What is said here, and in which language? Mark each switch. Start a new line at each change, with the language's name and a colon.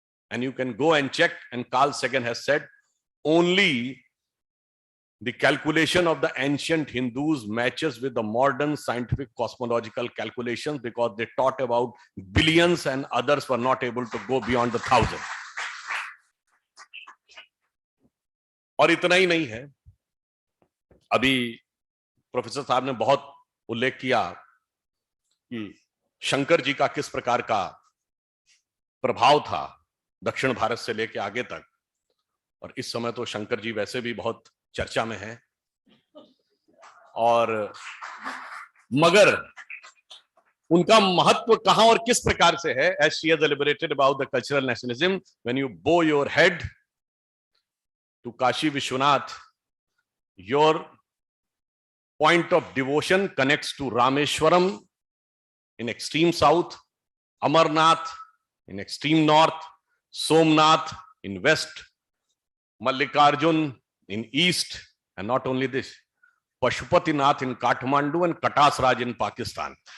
English: And you can go and check, and Carl Sagan has said only the calculation of the ancient Hindus matches with the modern scientific cosmological calculations, because they taught about billions and others were not able to go beyond the 1,000.
Hindi: और इतना ही नहीं है, अभी professor साहब ने बहुत उल्लेख किया कि शंकर जी का किस प्रकार का प्रभाव था दक्षिण भारत से लेकर आगे तक. और इस समय तो शंकर जी वैसे भी बहुत चर्चा में है. और मगर उनका महत्व कहां और किस प्रकार से है?
English: As she has elaborated about the cultural nationalism, when you bow your head to Kashi Vishwanath, your point of devotion connects to Rameshwaram in extreme south, Amarnath in extreme north, Somnath in west, Mallikarjun in east, and not only this, Pashupatinath in Kathmandu and Katasraj in Pakistan.